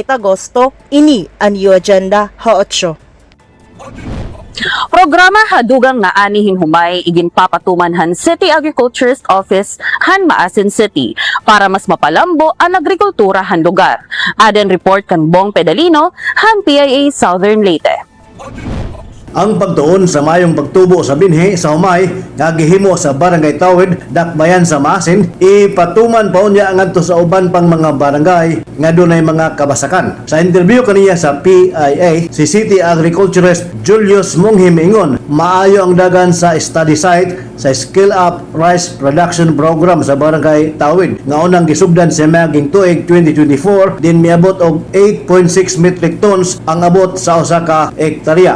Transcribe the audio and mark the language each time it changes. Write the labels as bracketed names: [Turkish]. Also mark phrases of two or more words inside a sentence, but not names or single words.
[Waray] Tagosto, ini ang iyo agenda ha 8. Programa hadugang nga anihin humay iginpapatuman han City Agriculturist Office han Maasin City para mas mapalambo ang agrikultura han lugar. Adan report kan Bong Pedalino han PIA Southern Leyte. [Cebuano] Ang pagtuon sa mayong pagtubo sa binhi sa humay nga gihimo sa Barangay Tawid, Dakbayan sa Maasin, ipatuman pa unya ngadto sa uban pang mga barangay nga dunay mga kabasakan. Sa interview kaniya sa PIA, si City Agriculturist Julius Monghim ingon, maayo ang dagan sa [English] study site [Cebuano] sa Skill Up Rice Production Program sa Barangay Tawid nga unang gisugdan sa maging tuig 2024 din miabot og 8.6 [English] metric tons [Cebuano] ang abot sa usa ka hektarya.